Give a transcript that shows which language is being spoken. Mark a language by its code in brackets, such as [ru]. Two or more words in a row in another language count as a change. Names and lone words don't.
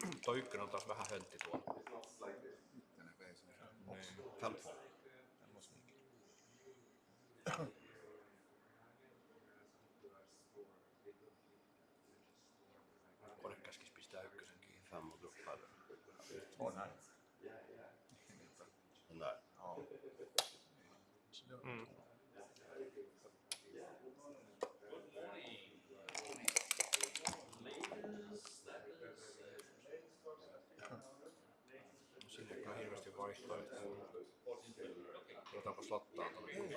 [fi] Tuo ykkönen on taas vähän höntti tuolla. Ykkönen vei sen. Niin. 15. Kone käskis pistää ykkösen kiinni. [sv] 5 och droppade. Åh nej. Den där. Ja. Mm. [fi] Sinne ei ole hirveästi vaihtoehtoja. Otetaanpa slottaa tuonne.